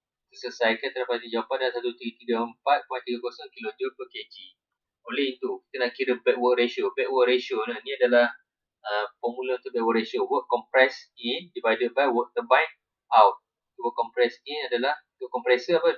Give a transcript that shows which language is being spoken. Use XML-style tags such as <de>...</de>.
<ms>Kita selesaikan, kita dapat jawapan adalah 1334.30 kJ per kg. Oleh itu, kita nak kira backward ratio. Backward ratio ni adalah formula untuk backward ratio.</ms> <en>Work compressed in divided by work turbine out. Work compressed in</en> <ms>adalah untuk kompresor apa?</ms>